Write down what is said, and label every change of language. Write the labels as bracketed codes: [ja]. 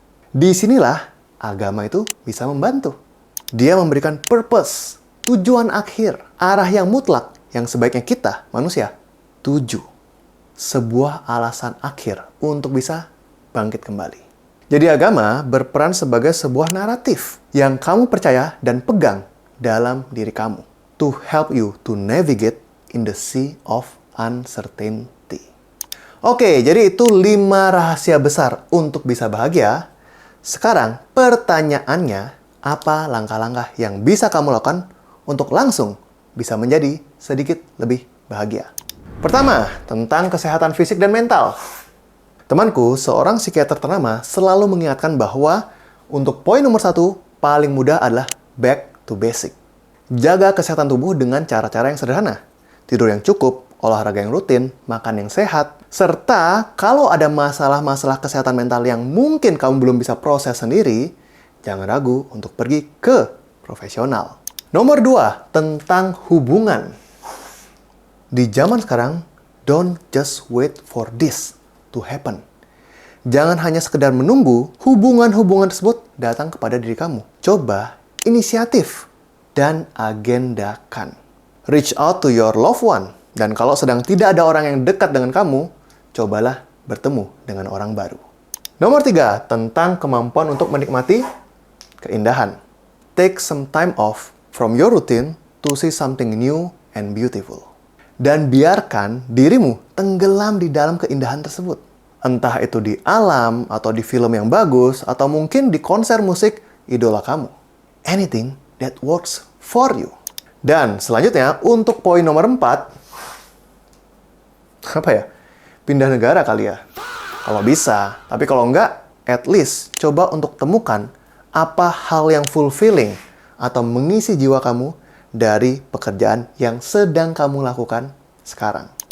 [id] Disinilah agama itu bisa membantu. Dia memberikan purpose, tujuan akhir, arah yang mutlak yang sebaiknya kita, manusia, tuju. Sebuah alasan akhir untuk bisa bangkit kembali. Jadi agama berperan sebagai sebuah naratif yang kamu percaya dan pegang dalam diri kamu. [en] To help you to navigate in the sea of uncertainty. [id] Oke, jadi itu 5 rahasia besar untuk bisa bahagia. Sekarang pertanyaannya, apa langkah-langkah yang bisa kamu lakukan untuk langsung bisa menjadi sedikit lebih bahagia? Pertama, tentang kesehatan fisik dan mental. Temanku, seorang psikiater ternama, selalu mengingatkan bahwa untuk poin nomor 1, paling mudah adalah [en] back to basic. [id] Jaga kesehatan tubuh dengan cara-cara yang sederhana. Tidur yang cukup, olahraga yang rutin, makan yang sehat, serta kalau ada masalah-masalah kesehatan mental yang mungkin kamu belum bisa proses sendiri, jangan ragu untuk pergi ke profesional. Nomor 2, tentang hubungan. Di zaman sekarang, [en] don't just wait for this to happen. [id] Jangan hanya sekedar menunggu hubungan-hubungan tersebut datang kepada diri kamu. Coba inisiatif dan agendakan. [en] Reach out to your loved one. [id] Dan kalau sedang tidak ada orang yang dekat dengan kamu, cobalah bertemu dengan orang baru. Nomor 3, tentang kemampuan untuk menikmati keindahan. [en] Take some time off from your routine to see something new and beautiful. [id] Dan biarkan dirimu tenggelam di dalam keindahan tersebut. Entah itu di alam, atau di film yang bagus, atau mungkin di konser musik idola kamu. [en] Anything that works for you. [id] Dan selanjutnya, untuk poin nomor 4, apa ya? Pindah negara kali ya? Kalau bisa, tapi kalau enggak, [en] at least [id] coba untuk temukan apa hal yang fulfilling atau mengisi jiwa kamu dari pekerjaan yang sedang kamu lakukan sekarang.